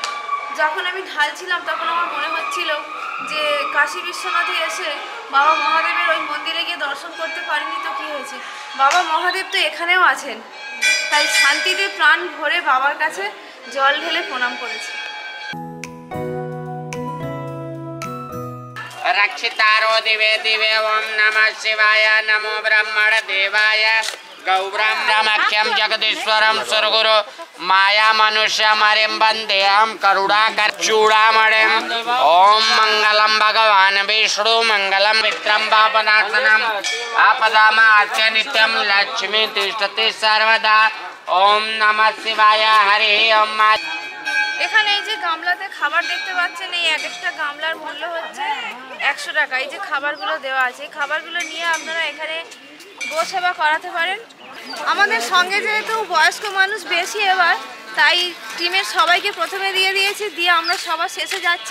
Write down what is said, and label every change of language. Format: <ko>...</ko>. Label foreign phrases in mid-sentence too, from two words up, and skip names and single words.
<bn>যখন আমি ঢালছিলাম তখন আমার মনে হচ্ছিল যে কাশী বিশ্বনাথে এসে বাবা মহাদেবের ওই মন্দিরে গিয়ে দর্শন করতে পারিনি তো কী হয়েছে, বাবা মহাদেব তো এখানেও আছেন। তাই শান্তিতে প্রাণ ভরে বাবার কাছে জল ঢেলে প্রণাম করেছি।</bn> <sa>रक्षितारो दिवे दिवे ओम नमः शिवाय नमो ब्रह्मण देवाय गौब्रह्मक्षम जगदीश्वरम सुरगुरु माया मनुष्यमरिं वन्देहं करुणाकर चूड़ामणिं ओम मंगलम भगवान विष्णु मंगलम मित्रं पापनाशनम आपदामार्च्य नित्यं लक्ष्मी तिष्ठति सर्वदा ओम नमः शिवाय हरि ओम।</sa> <bn>এখানে এই যে গামলাতে খাবার দেখতে পাচ্ছেন, এই এক একটা গামলার মূল্য হচ্ছে 100 টাকা। এই যে খাবারগুলো দেওয়া আছে, খাবারগুলো নিয়ে আপনারা এখানে গোসেবা করাতে পারেন। আমাদের সঙ্গে যেহেতু বয়স্ক মানুষ বেশি এবার, তাই টিমের সবাইকে প্রথমে দিয়ে দিয়েছি, দিয়ে আমরা সবার শেষে যাচ্ছি।</bn>